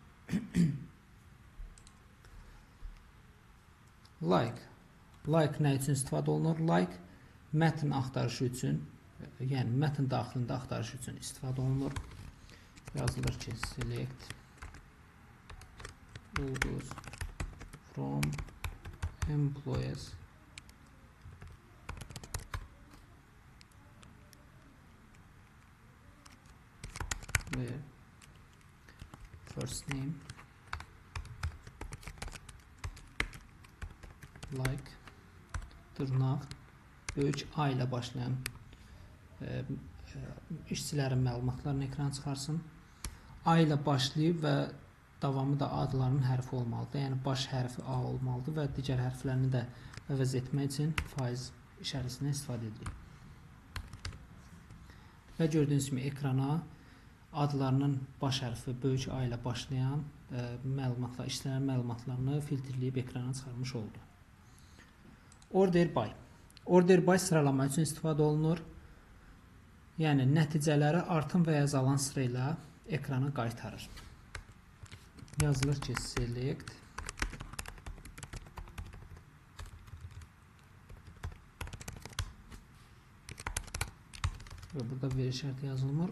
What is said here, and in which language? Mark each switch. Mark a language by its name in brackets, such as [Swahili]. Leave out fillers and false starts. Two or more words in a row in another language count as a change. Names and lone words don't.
[Azerbaijani] Like nə üçün istifadə olunur? Like mətn axtarışı üçün, yəni mətn daxilində axtarışı üçün istifadə olunur. Yazılır ki, select ulduz [English] from employees where first name [Azerbaijani] like dırnaq böyük A ilə başlayan işçilərin məlumatlarını ekrana çıxarsın. A ilə başlayıb və davamı da adlarının hərfi olmalıdır. Yəni baş hərfi A olmalıdır və digər hərflərini də əvəz etmək üçün faiz işarəsindən istifadə edilir. Və gördüyünüz kimi ekrana adlarının baş hərfi böyük A ilə başlayan məlumatlar, işçilərin məlumatlarını filtrləyib ekrana çıxarmış oldu. [English] Order by. Order by [Azerbaijani] sıralama üçün istifadə olunur. Yəni nəticələri artım və ya azalan sıra ilə ekrana qaytarır. Yazılır ki, select və burada veri şərti yazılmır.